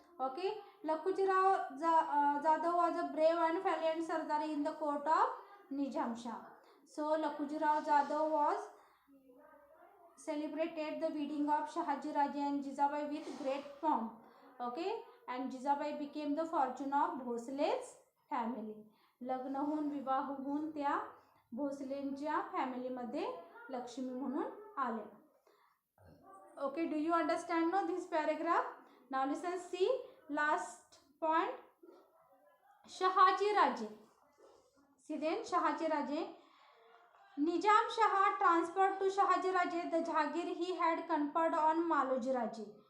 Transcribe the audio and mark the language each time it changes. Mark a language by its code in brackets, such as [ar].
[en] Okay, Lakujirao Jadhav was a brave and valiant Sardar in the court of Nizam Shah. So Lakujirao Jadhav was celebrated the wedding of Shahaji Raje and Jizabai with great pomp. Okay, and Jizabai became the fortune of Bhosle's family. [mr] लग्न होऊन विवाह होऊन त्या भोसलेंच्या फॅमिलीमध्ये लक्ष्मी म्हणून आल्या. [en] Okay, do you understand now this paragraph? Now listen, see last point. Shahaji Raje. See then Shahaji Raje. Nizam Shah transferred to Shahaji Raje the Jahangir he had conferred on Maloji Raje.